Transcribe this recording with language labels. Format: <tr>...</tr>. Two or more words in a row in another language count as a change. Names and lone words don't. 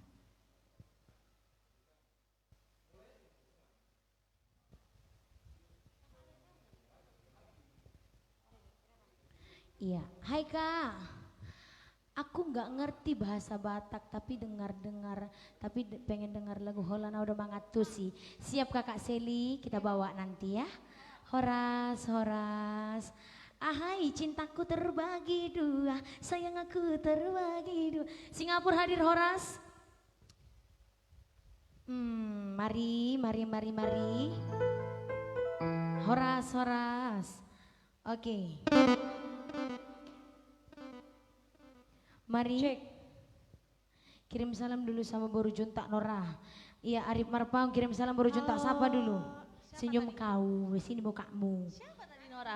<id>Iya, hai Kak. Aku nggak ngerti bahasa Batak tapi dengar-dengar, tapi pengen dengar lagu Holana udah mangatusi. Siap Kakak Seli, kita bawa nanti ya. Horas, Horas. Ahai cintaku terbagi dua, sayang aku terbagi dua. Singapura hadir Horas. Mari. Horas. Oke. Mari. Cek. Kirim salam dulu sama Boru Juntak Nora. Iya Arif Marpau kirim salam Boru Juntak sapa dulu. Senyum kau, sini mukamu. Siapa tadi Nora?</id>